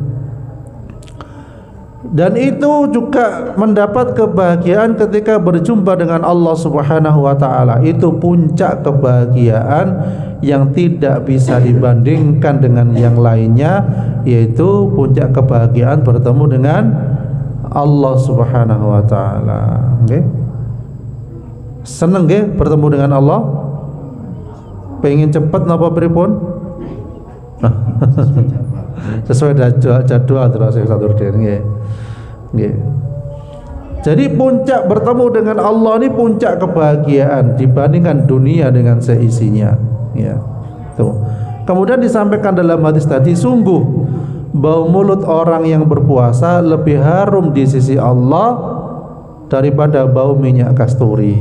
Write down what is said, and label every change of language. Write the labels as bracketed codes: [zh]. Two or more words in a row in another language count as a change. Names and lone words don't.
[id] Dan itu juga mendapat kebahagiaan ketika berjumpa dengan [ar] الله سبحانه وتعالى. [id] Itu puncak kebahagiaan yang tidak bisa dibandingkan dengan yang lainnya, yaitu puncak kebahagiaan bertemu dengan [ar] الله سبحانه وتعالى. [jv] Nggih. Seneng nggih [id] bertemu dengan Allah? [jv] Pengen cepet napa pripun? [id] Sesuai jadwal terus satu nggih. [jv] Nggih. [id] Jadi puncak bertemu dengan Allah ini puncak kebahagiaan dibandingkan dunia dengan seisinya, ya. Tuh. Kemudian disampaikan dalam hadis tadi, sungguh bau mulut orang yang berpuasa lebih harum di sisi Allah daripada bau minyak kasturi.